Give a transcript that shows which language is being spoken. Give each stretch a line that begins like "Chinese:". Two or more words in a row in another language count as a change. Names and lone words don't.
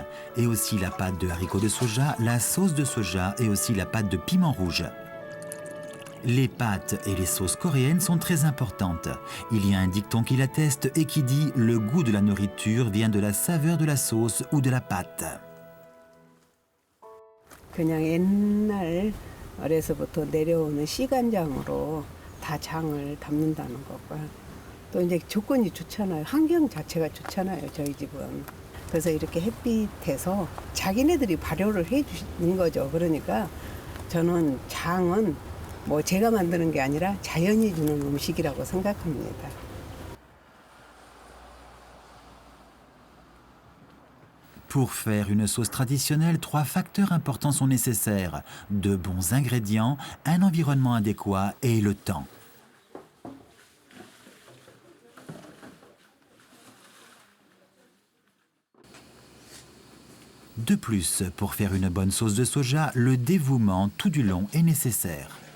French: Et aussi la pâte de haricots de soja, la sauce de soja et aussi la pâte de piment rouge. Les pâtes et les sauces coréennes sont très importantes. Il y a un dicton qui l'atteste et qui dit « Le goût de la nourriture vient de la saveur de la sauce ou de la pâte ».
Korean: 그냥 옛날 어려서부터 내려오는 시간장으로 다 장을 담는다는 거고요. 또 이제 조건이 좋잖아요. 환경 자체가 좋잖아요. 저희 집은. 그래서 이렇게 햇빛에서 자기네들이 발효를 해주는 거죠. 그러니까 저는 장은 뭐 제가 만드는 게 아니라 자연이 주는 음식이라고 생각합니다.
French: Pour faire une sauce traditionnelle, 3 facteurs importants sont nécessaires. De bons ingrédients, un environnement adéquat et le temps. De plus, pour faire une bonne sauce de soja, le dévouement tout du long est nécessaire.